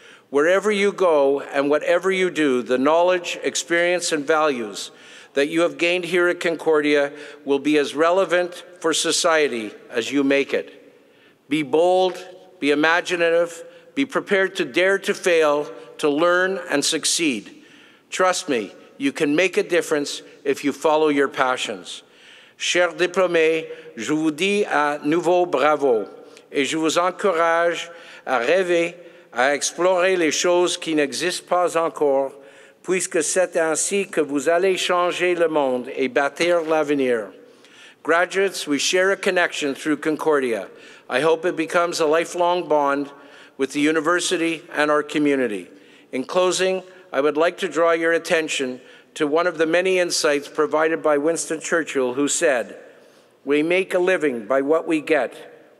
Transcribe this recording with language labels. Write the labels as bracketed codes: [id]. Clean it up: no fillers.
[en] Wherever you go and whatever you do, the knowledge, experience, and values that you have gained here at Concordia will be as relevant for society as you make it. Be bold, be imaginative, be prepared to dare to fail, to learn and succeed. Trust me, you can make a difference if you follow your passions. [fr] Chers diplômés, je vous dis à nouveau bravo et je vous encourage à rêver, à explorer les choses qui n'existent pas encore, puisque c'est ainsi que vous allez changer le monde et bâtir l'avenir. [en] Graduates, we share a connection through Concordia. I hope it becomes a lifelong bond with the university and our community. In closing, I would like to draw your attention to one of the many insights provided by Winston Churchill, who said, "We make a living by what we get.